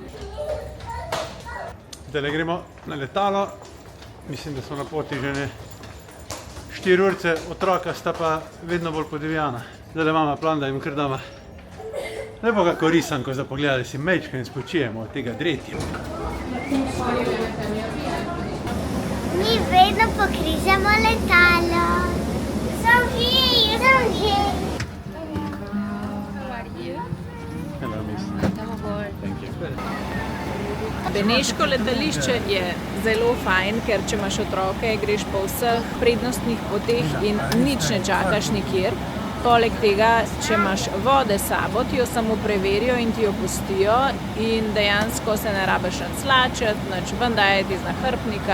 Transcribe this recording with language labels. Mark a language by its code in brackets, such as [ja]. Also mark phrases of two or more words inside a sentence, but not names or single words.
[sl] Zdaj gremo na letalo, mislim, da smo na poti že ne 4 urce, otroka sta pa vedno bolj podivjana. Zdaj imamo plan, da jim kar dama lepo kako risanko za pogled, da si mečko in spočijemo od tega dretja. Mi vedno pokrižamo letalo. [en] Some here, some here. How are you? Hello, miss. Come aboard. Thank you. [sl] Beneško letališče je zelo fajn, ker če imaš otroke, greš po vseh prednostnih poteh in nič ne čakaš nikjer. Poleg tega, če imaš vode s sabo, ti jo samo preverijo in ti jo pustijo in dejansko se ne rabiš nič slačiti, nič ven dajati iz nahrbtnika.